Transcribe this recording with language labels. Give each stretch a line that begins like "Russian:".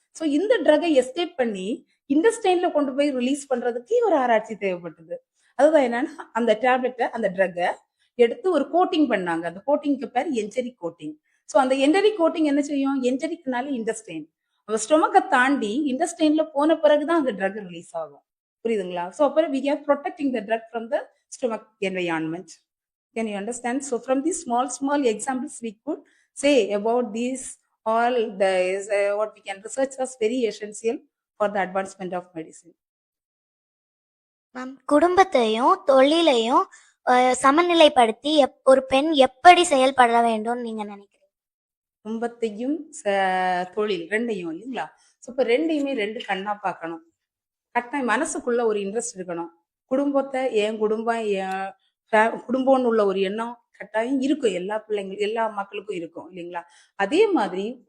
Tamil: So இந்த ட்ரகை escape பண்ணி இண்டஸ்டைன்ல கொண்டு போய் ரிலீஸ் பண்றதுக்கு ஒரு ஆராய்ச்சி தேவைப்பட்டது. அதுதான் என்னன்னா அந்த டேப்லெட்டை, அந்த ட்ரக்கை எடுத்து ஒரு கோட்டிங் பண்ணாங்க. அந்த கோட்டிங்க்கு பேர் என்டரிக் கோட்டிங். ஸோ அந்த என்டரிக் கோட்டிங் என்ன செய்யும், என்டரிக்னால இண்டஸ்டைன், அந்த ஸ்டொமக்கை தாண்டி இண்டஸ்டைன்ல போன பிறகுதான் அந்த ட்ரக் ரிலீஸ் ஆகும். புரியுதுங்களா? ஸோ அப்புறம்
English: we are protecting the drug from the stomach environment. Can you understand? So from these small examples we could say about these all the what we can research as very essential for the advancement of medicine.
Tamil: Ma'am, குடும்பத்தையும் தொழிலையும் சமநிலைப்படுத்தி ஒரு பெண் எப்படி செயல்பட வேண்டும் நீங்க நினைக்கிறீங்க? குடும்பத்தையும் தொழில் ரெண்டையும் இல்லைங்களா? ஸோ இப்போ ரெண்டையுமே 2 கண்ணா பார்க்கணும். கட்டாயம் மனசுக்குள்ள ஒரு இன்ட்ரெஸ்ட் இருக்கணும். குடும்பத்தை என் குடும்பம், குடும்பம்னு உள்ள ஒரு எண்ணம் கட்டாயம் இருக்கும், எல்லா பிள்ளைங்களும் எல்லா மக்களுக்கும் இருக்கும் இல்லைங்களா? அதே மாதிரி